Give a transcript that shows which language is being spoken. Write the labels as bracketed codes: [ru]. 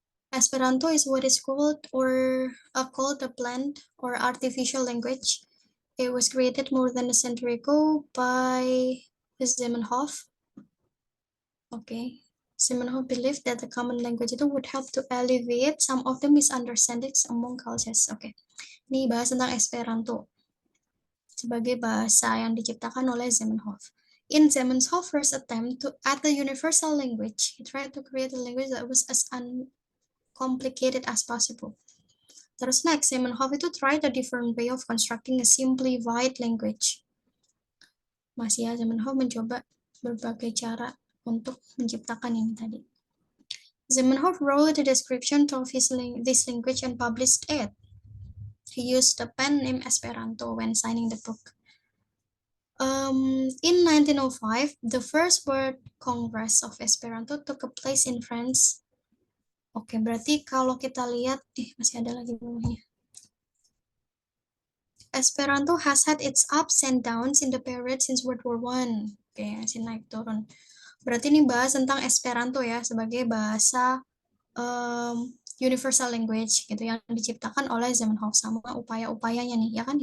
[en] Esperanto is what is called a planned or artificial language. It was created more than a century ago by Zamenhof. Okay. Zamenhof believed that the common language itu would help to alleviate some of the misunderstandings among cultures. Okay. [id] Ini bahas tentang Esperanto sebagai bahasa yang diciptakan oleh Zamenhof. [en] In Zamenhof's first attempt at the universal language, he tried to create a language that was as complicated as possible. Terus next, Zamenhof itu tried a different way of constructing a simplified language. [id] Masih ya, Zamenhof mencoba berbagai cara untuk menciptakan ini tadi. [en] Zamenhof wrote a description of this language and published it. He used a pen named Esperanto when signing the book. In 1905, the first World Congress of Esperanto took place in France. [id] Oke, berarti kalau kita lihat, masih ada lagi bawahnya. [en] Esperanto has had its ups and downs in the period since World War I. [id] Oke, masih naik turun. Berarti ini bahas tentang Esperanto ya, sebagai bahasa universal language gitu yang diciptakan oleh Zamenhof, sama upaya-upayanya nih, ya kan?